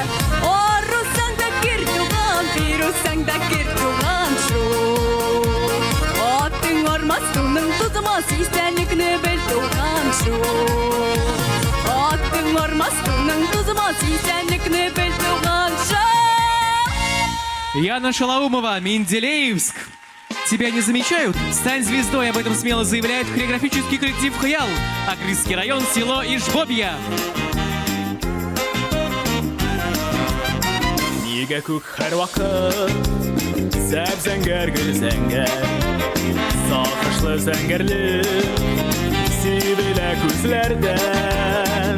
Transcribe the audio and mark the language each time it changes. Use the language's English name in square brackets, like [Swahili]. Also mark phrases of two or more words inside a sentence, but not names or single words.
[Tatar] Арусаң да кир туган, бирусаң да кир туган шу. Атың армас, туның тузмас, истәлекне бел туган шу. Атың армас, туның тузмас, истәлекне бел туган шу. Яна Шалаумова, Менделеевск. [Russian] Тебя не замечают? Стань звездой, об этом смело заявляет хореографический коллектив «Хыял», Акритский район, село Ишбобья. [Tatar] Нигә күк һәр вакыт зәп-зәңгәр гөл зәңгәр, сакышлы зәңгәрле сибелә күзләрдән.